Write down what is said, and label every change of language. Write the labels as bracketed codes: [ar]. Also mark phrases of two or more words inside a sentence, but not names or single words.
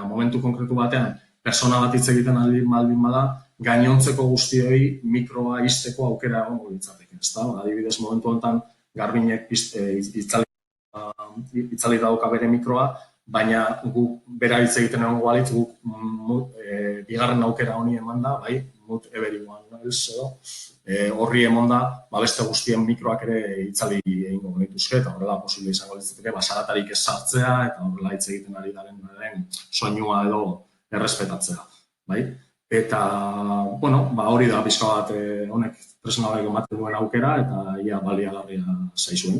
[eu] Momentu konkretu batean, persona bat hitz egiten aldin bada, gainontzeko guztioi mikroa izteko aukera egongo litzateke, ezta? Adibidez, momentu honetan Garbinek itzali dauka bere mikroa, baina guk bera hitz egiten egongo balitz, guk bigarren aukera honi eman da, bai, [en] mute everyone else [eu] edo, horri emonda, beste guztien mikroak ere itzali egingo genituzke, eta horrela posible izango litzateke, zaratarik ez sartzea, eta horrela hitz egiten ari garen soinua edo errespetatzea, bai? Eta, bueno, hori da pixka bat honek tresna hori ematen duen aukera, eta ia baliagarria zaizuen.